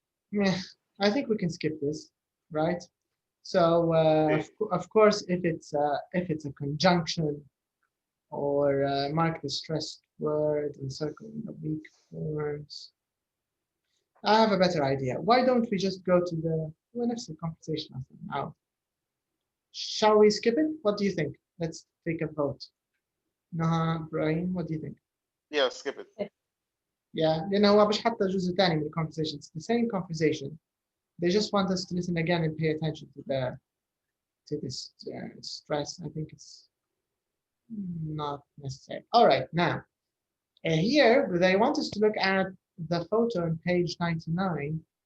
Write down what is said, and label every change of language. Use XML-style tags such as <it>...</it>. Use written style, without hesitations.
<en>Yeah, I think we can skip this, right? So of course, if it's a conjunction or mark the stressed word and circle the weak forms. I have a better idea. Why don't we just go to the next conversation now? Shall we skip it? What do you think? Let's take a vote. Naha, Brahim, what do you think? Yeah, skip it.</en> <ar>Yeah, لأنه مش حتى جزء ثاني من</ar> <en>the conversation. It's the same conversation. They just want us to listen again and pay attention to this stress. I think it's not necessary. All right, now here they want us to look at the photo on page 99.</en>